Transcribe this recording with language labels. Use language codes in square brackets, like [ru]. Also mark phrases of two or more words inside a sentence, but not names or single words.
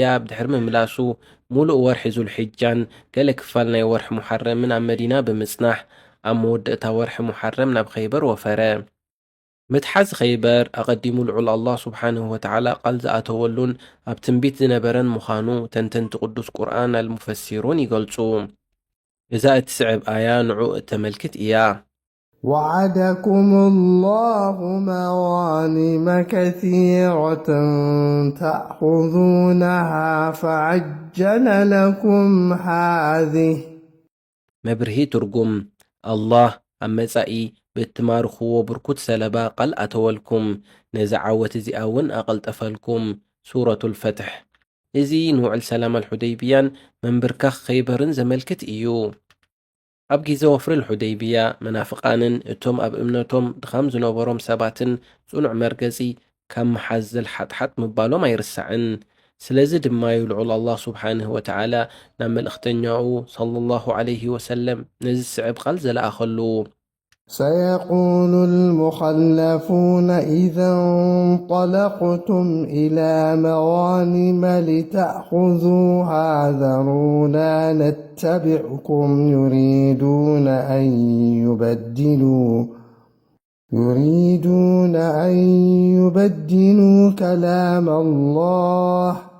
[ti] ብድሕሪ ምምላሱ ሙሉእ ወርሒ ዙልሕጃን ገለ ክፋል ናይ ወርሒ ሙሐረምን ኣብ መዲና ብምጽናሕ ኣብ መወደእታ ወርሒ ሙሐረም ናብ ኸይበር ወፈረ። ምትሓዝ ኸይበር ኣቐዲሙ ልዑል አላህ [ar] سبحانه وتعالى [ti] ቃል ዝኣተወሉን ኣብ ትንቢት ዝነበረን ምዃኑ ተንተንቲ ቅዱስ ቁርኣን አልሙፈሲሩን ይገልጹ። እዛ እትስዕብ ኣያ ንዑ እተመልክት እያ። [ar] وعدكم الله مغانم كثيرة تأخذونها فعجل لكم هذه [ti] መብርሂ ትርጉም አላህ ኣብ መጻኢ ብእትማርኽዎ ብርኩት ሰለባ ቃል ኣተወልኩም ነዚ ዓወት እዚኣ እውን ኣቐልጠፈልኩም። [ar] سورة الفتح። [ti] እዚ ንውዕል ሰላም አልሑደይቢያን መንብርካኽ ኸይበርን ዘመልክት እዩ። ኣብ ጊዜ ወፍሪ الሑደይቢያ መናፍቃንን እቶም ኣብ እምነቶም ድኻም ዝነበሮም ሰባትን ጽኑዕ መርገጺ ካብ መሓዘል ሓጥሓጥ ምባሎም ኣይርስዕን። ስለዚ ድማ ይልዑል አላህ [ar] سبحانه وتعالى [ti] ናብ መልእኽተኛኡ [ar] صلى الله عليه وسلم [ti] ነዚ ስዕብ ቃል ዘለኣኸሉ [ar] سيقول المخلفون إذا انطلقتم إلى مغانم لتأخذوها ذرونا نتبعكم يريدون أن يبدلوا كلام الله